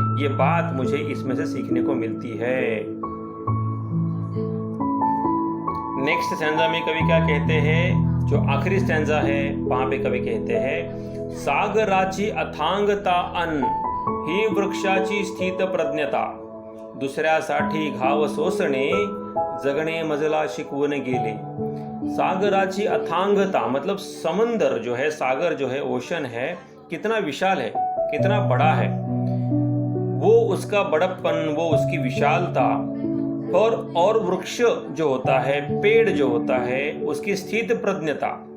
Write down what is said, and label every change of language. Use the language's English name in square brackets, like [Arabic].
[Hindi] ये बात मुझे इसमें से सीखने को मिलती है। नेक्स्ट स्टैंजा में कवि क्या कहते हैं? जो आखिरी स्टैंजा है वहां पे कवि कहते हैं, [Marathi] सागराची अथांगता अन ही वृक्षाची स्थित प्रज्ञता। दुसऱ्यासाठी घाव सोसणे, जगणे मजला शिकवून गेले। सागराची अथांगता [Hindi] मतलब समंदर जो है, सागर जो है, ओशन है, कितना विशाल है, कितना बड़ा है, वो उसका बड़प्पन, वो उसकी विशालता। और वृक्ष जो होता है, पेड़ जो होता है, उसकी स्थित प्रज्ञता।